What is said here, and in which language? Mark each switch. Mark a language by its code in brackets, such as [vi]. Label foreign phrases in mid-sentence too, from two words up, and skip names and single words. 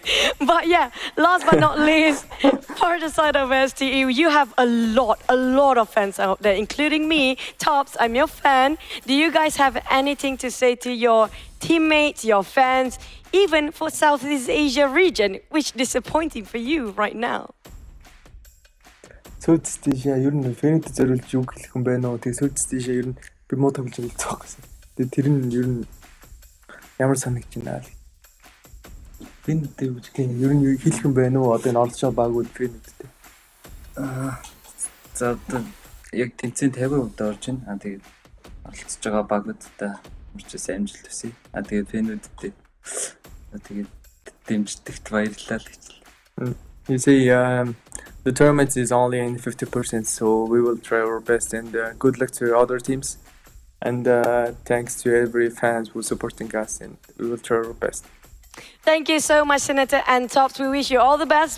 [en] But yeah, last but not least, for the side of STE, you have a lot of fans out there, including me. Tops, I'm your fan. Do you guys have anything to say to your teammates, your fans, even for Southeast Asia region, which is disappointing for you right now? [mn] Southeast Asia ер нь фэнэд зориулж юу хэлэх юм бэ нөө. Тэгээ Southeast Asia ер нь би муу тоглож байгаа гэсэн. Тэгээ тэр нь ер нь ямар санагдаж байна аа. Фэнэд үгүй ер нь юу хэлэх юм бэ нөө. Одоо энэ олж байгаа багууд фэнэдтэй. За одоо яг тэнцэн 50% орж байна. Тэгээд оролцож байгаа багуудтай урьдчилсан амжилт хүсье. Тэгээд фэнүүдтэй тэгээд дэмждэгт баярлалаа гэж. [en] You say the tournament is only in 50%, so we will try our best, and good luck to other teams. And thanks to every fans who's supporting us, and we will try our best. Thank you so much, Senator and Tops. We wish you all the best.